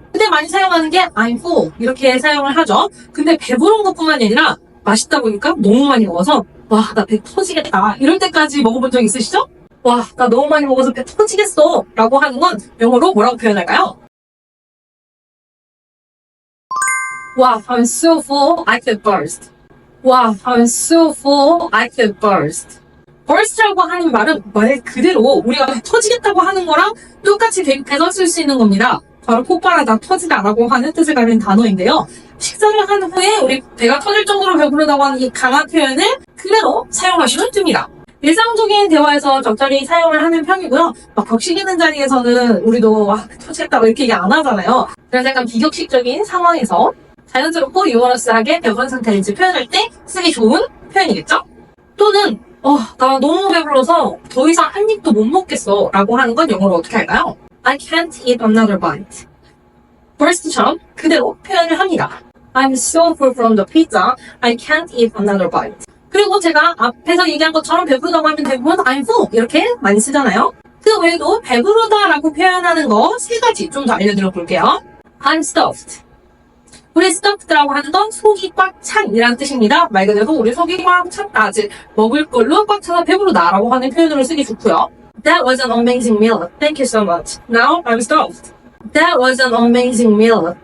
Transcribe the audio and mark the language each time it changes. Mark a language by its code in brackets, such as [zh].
[ko] 근데 많이 사용하는 게 [en] I'm full [ko] 이렇게 사용을 하죠. 근데 배부른 것뿐만이 아니라 맛있다 보니까 너무 많이 먹어서 와, 나 배 터지겠다 이럴 때까지 먹어본 적 있으시죠? 와, 나 너무 많이 먹어서 배 터지겠어 라고 하는 건 영어로 뭐라고 표현할까요? [en] Wow, I'm so full, I could burst. Wow, I'm so full, I could burst. [ko] burst라고 하는 말은 말 그대로 우리가 터지겠다고 하는 거랑 똑같이 대입해서 쓸 수 있는 겁니다. 바로 폭발하다, 터지다라고 하는 뜻을 가진 단어인데요. 식사를 한 후에 우리 배가 터질 정도로 배부르다고 하는 이 강한 표현을 그대로 사용하시면 됩니다. 일상적인 대화에서 적절히 사용을 하는 편이고요. 막 격식있는 자리에서는 우리도 와, 터지겠다 이렇게 얘기 안 하잖아요. 그래서 약간 비격식적인 상황에서 자연스럽고 유머러스하게 배부른 상태인지 표현할 때 쓰기 좋은 표현이겠죠? 또는 나 너무 배불러서 더 이상 한 입도 못 먹겠어 라고 하는 건 영어로 어떻게 할까요? [en] I can't eat another bite. [ko] burst처럼 그대로 표현을 합니다. [en] I'm so full from the pizza, I can't eat another bite. [ko] 그리고 제가 앞에서 얘기한 것처럼 배부르다고 하면 대부분 [en] I'm full [ko] 이렇게 많이 쓰잖아요. 그 외에도 배부르다라고 표현하는 거 세 가지 좀 더 알려드려 볼게요. [en] I'm stuffed. [ko] 우리 stuffed라고 하는 건 속이 꽉 찬이라는 뜻입니다. 말 그대로 우리 속이 꽉 찼다, 즉 먹을 걸로 꽉 차서 배부르다라고 하는 표현으로 쓰기 좋고요. [en] That was an amazing meal. Thank you so much. Now I'm stuffed. That was an amazing meal.